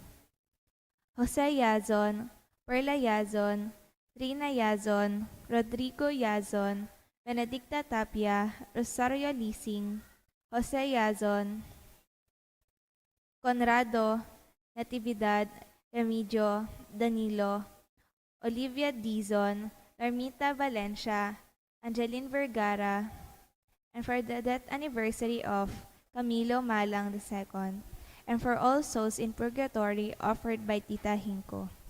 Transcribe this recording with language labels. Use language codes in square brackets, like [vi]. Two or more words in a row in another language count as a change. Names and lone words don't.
[en] Jose Yazon, Perla Yazon, Trina Yazon, Rodrigo Yazon, Benedicta Tapia, Rosario Lising, Jose Yazon, Conrado, Natividad, Remigio, Danilo, Olivia Dizon, Narmita Valencia, Angeline Vergara, and for the death anniversary of Camilo Malang II, and for all souls in purgatory offered by Tita Hinko.